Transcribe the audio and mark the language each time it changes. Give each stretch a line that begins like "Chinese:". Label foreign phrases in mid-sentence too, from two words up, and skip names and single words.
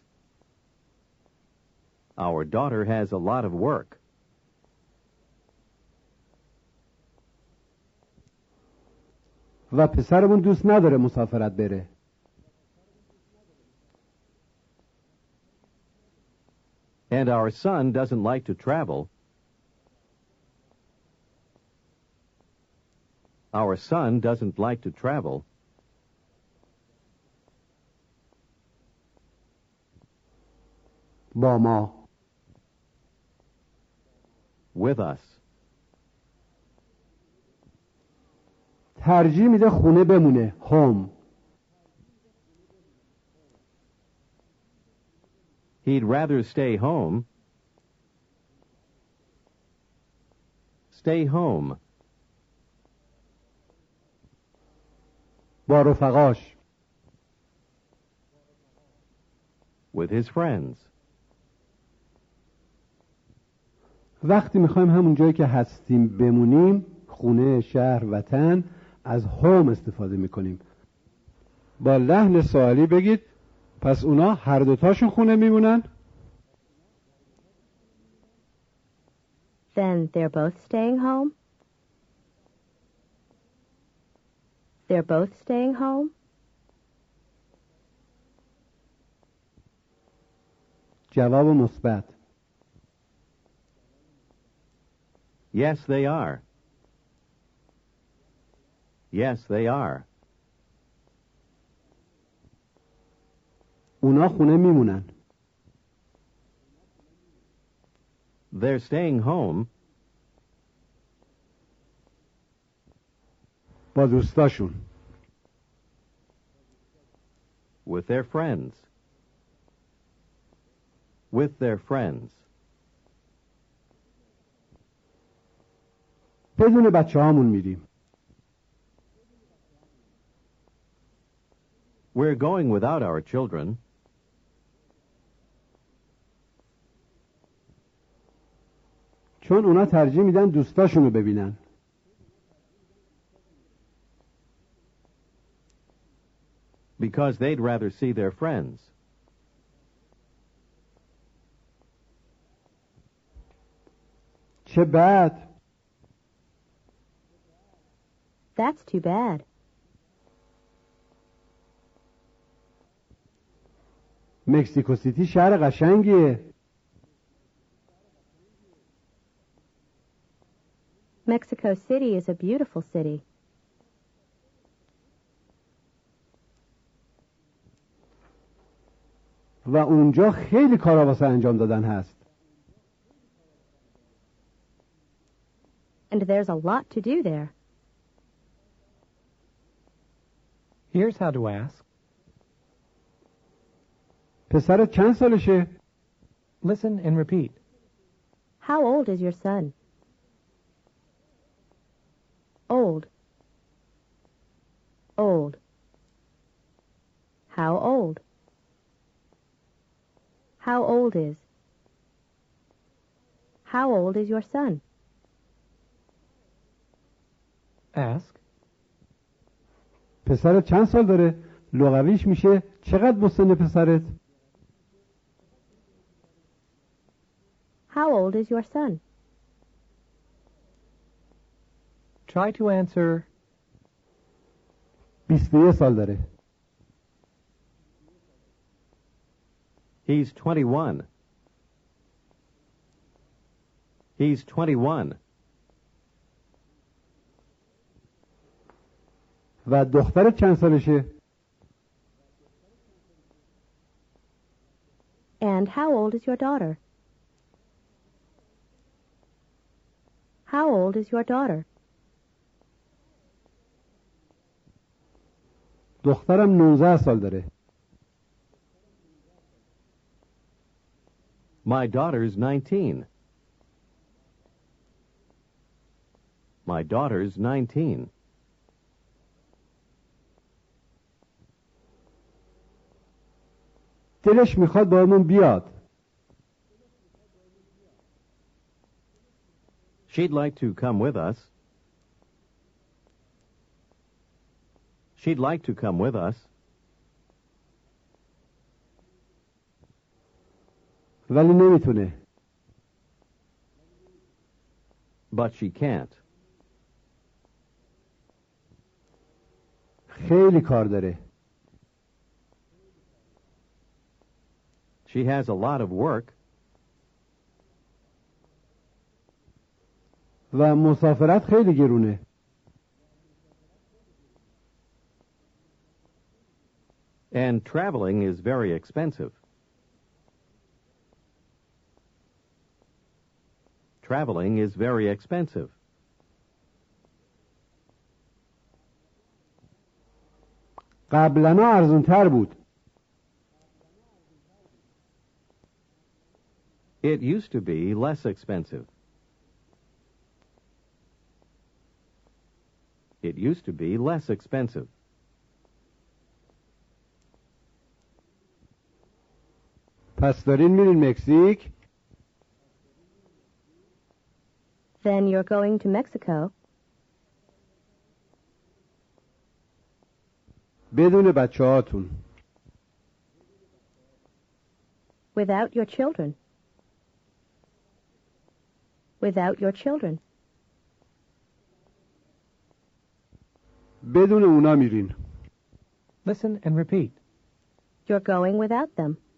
English: Our daughter has a lot of work.
Persian: و پسرمون دوست نداره مسافرت بره.
English: And our son doesn't like to travel. Our son doesn't like to travel.
Persian: با ما.
English: With us.
Persian: ترجیح میده خونه بمونه.
English: home. He'd rather stay home. Stay home.
Persian: با رفقاش.
English: With his friends.
Persian: وقتی میخوایم همون جایی که هستیم بمونیم، خونه، شهر، وطن، از هوم استفاده میکنیم. با لحن سوالی بگید پس اونا هر دوتاشون خونه میمونن؟
English: Then they're both staying home? They're both staying home?
Persian: جواب مثبت.
English: Yes, they are. Yes, they are.
Persian: اونا خونه میمونن.
English: They're staying home.
Persian: با دوستاشون.
English: With their friends. With their friends.
Persian: بدون بچه هامون میریم.
English: We're going without our children.
Persian: چون اونا ترجیح میدن دوستاشون رو ببینن.
English: Because they'd rather see their friends.
Persian: چه بد.
English: That's too bad.
Persian: مکسیکو سیتی شهر قشنگیه.
English: Mexico City is a beautiful city.
Persian: و اونجا خیلی کارا واسه انجام دادن هست.
English: And there's a lot to do there. Here's how to ask.
Persian: پسرت چند سالشه؟
English: Listen and repeat. How old is your son? Old. Old. How old? How old is? How old is your son? Ask.
Persian: پسرت چند سال داره؟ لغویش میشه چقدر با سن پسرت؟
English: How old is your son? Try to answer
Persian: 21 سال داره.
English: He's 21. He's 21.
Persian: و دخترت چند سالشه؟
English: And how old is your daughter? How old is your daughter?
Persian: دخترم 19 سال داره.
English: My daughter's 19. My daughter's 19.
Persian: دلش میخواد باهامون بیاد.
English: She'd like to come with us. She'd like to come with us.
Persian: ولی نمیتونه.
English: But she can't.
Persian: خیلی کار داره.
English: She has a lot of work.
Persian: و مسافرت خیلی گرونه.
English: And traveling is very expensive. Traveling is very expensive.
Persian: قبلا ارزونتر بود.
English: It used to be less expensive. It used to be less expensive.
Persian: پس دارین میرین مکزیک؟
English: Then you're going to Mexico
Persian: بدون بچه هاتون.
English: without your children. Without your children.
Persian: بدون اونا میرین.
English: Listen and repeat. You're going without them.